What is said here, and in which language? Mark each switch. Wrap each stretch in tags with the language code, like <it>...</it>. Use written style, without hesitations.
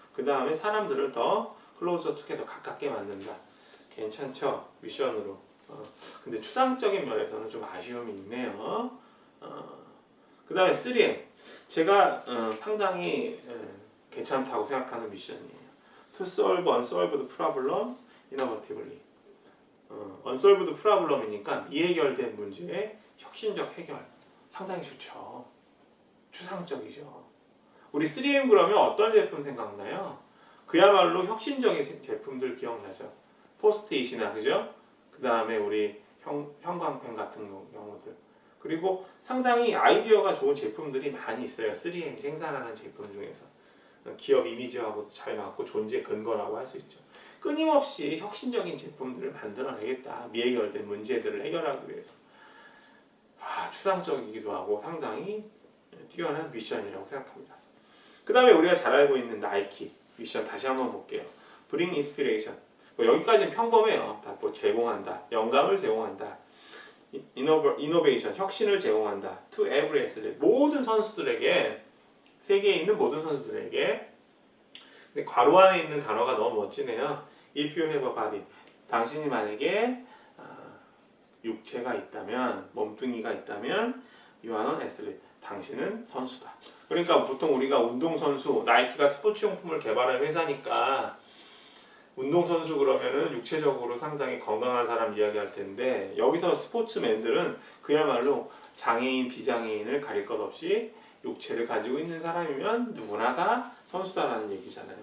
<ko>그 다음에 사람들을 더</ko> <en>클로저 투게더,</en> <ko>가깝게 만든다. 괜찮죠? 미션으로. 근데 추상적인 면에서는 좀 아쉬움이 있네요. 그 다음에 3M, 제가 상당히 괜찮다고 생각하는 미션이에요.</ko> <en>To solve unsolved problem innovatively. unsolved problem</en> <ko>이니까 미해결된 문제의 혁신적 해결. 상당히 좋죠. 추상적이죠. 우리 3M 그러면 어떤 제품 생각나요? 그야말로 혁신적인 제품들 기억나죠? 포스트잇이나, 그죠? 그 다음에 우리 형광펜 같은 경우들. 그리고 상당히 아이디어가 좋은 제품들이 많이 있어요. 3M이 생산하는 제품 중에서. 기업 이미지하고도 잘 맞고 존재 근거라고 할 수 있죠. 끊임없이 혁신적인 제품들을 만들어내겠다. 미해결된 문제들을 해결하기 위해서. 추상적이기도 하고 상당히 뛰어난 미션이라고 생각합니다. 그 다음에 우리가 잘 알고 있는 나이키 미션 다시 한번 볼게요.</ko> <en>Bring inspiration.</en> <ko>여기까지는 평범해요. 다 뭐 제공한다, 영감을 제공한다, innovation, 혁신을 제공한다.</ko> <en>To every athlete,</en> <ko>모든 선수들에게, 세계에 있는 모든 선수들에게. 근데 괄호 안에 있는 단어가 너무 멋지네요.</ko> <en>If you have a body,</en> <ko>당신이 만약에 육체가 있다면, 몸뚱이가 있다면,</ko> <en>you are an athlete,</en> <ko>당신은 선수다. 그러니까 보통 우리가 운동선수, 나이키가 스포츠용품을 개발하는 회사니까 운동선수 그러면은 육체적으로 상당히 건강한 사람 이야기할 텐데 여기서 스포츠맨들은 그야말로 장애인, 비장애인을 가릴 것 없이 육체를 가지고 있는 사람이면 누구나 다 선수다라는 얘기잖아요.</ko>